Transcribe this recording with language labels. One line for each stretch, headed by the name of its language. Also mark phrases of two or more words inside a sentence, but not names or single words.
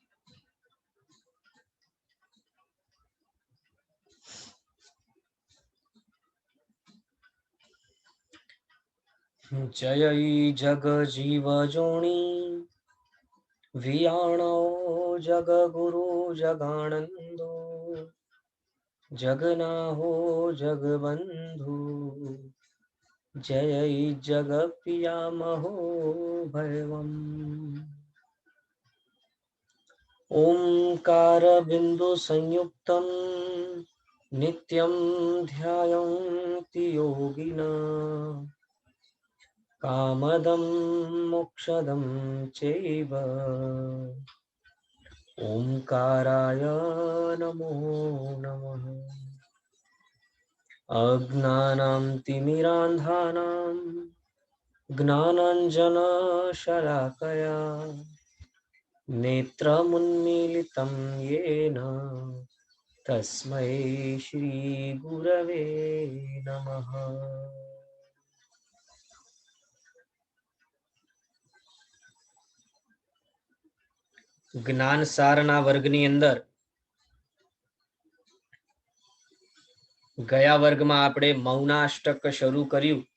Prakrit languages: જય જગ જીવ જોણી વિયાણો જગ ગુરુ જગાનંદો જગના હો જગબંધુ જય જગ પિયા મહો ભૈવમ
Sanskrit: ओंकार बिंदु संयुक्तम नित्यं ध्यायन्ति योगिना कामदं मोक्षदं चैव ओंकाराय नमो नमः। अज्ञानां तिमिरान्धानां ज्ञानाञ्जनशलाकया नेत्रमुन्मीलितं येन तस्मै श्री गुरवे नमः।
Gujarati: જ્ઞાન સારના વર્ગની અંદર ગયા વર્ગમાં આપણે મૌનાષ્ટક શરૂ કર્યું।